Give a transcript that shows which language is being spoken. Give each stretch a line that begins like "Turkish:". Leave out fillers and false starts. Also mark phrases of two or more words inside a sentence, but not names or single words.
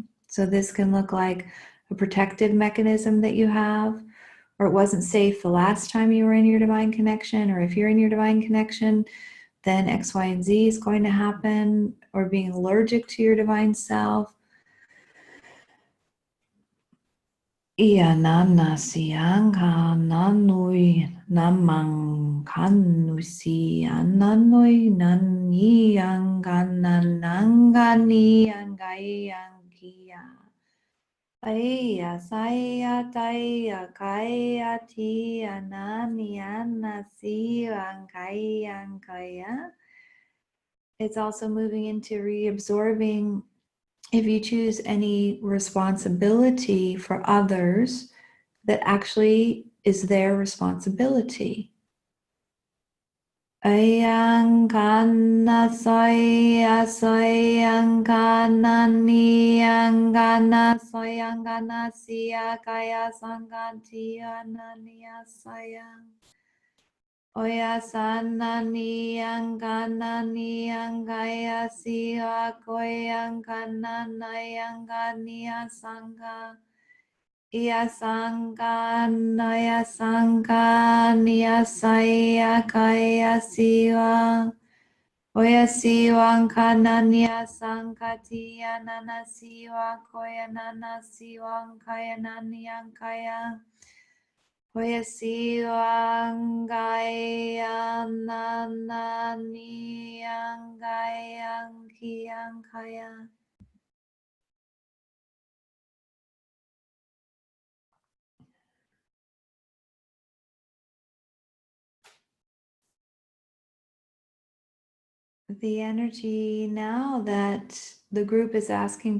English: So this can look like a protective mechanism that you have, or it wasn't safe the last time you were in your divine connection, or if you're in your divine connection, then X, Y, and Z is going to happen, or being allergic to your divine self. Ianana sianga nanui namang kanusi ananui nani angananangani angayangia. Aya saya taya kaya ti anani anasi angaya. It's also moving into reabsorbing, if you choose any responsibility for others, that actually is their responsibility. Ayangana soya soyangana niyangana soyangana siya kaya sanganti ananiya sayang. Oya sana niyangana niyangaya siya koyangana nayangania sangha. Iya sangha naya sangha niya saya kaya siwa. Oya siwa kana niya sangha tiya nana siwa koya nana siwa kaya naniya kaya. Oya siwa ngaya nana niya ngaya kaya. The energy now that the group is asking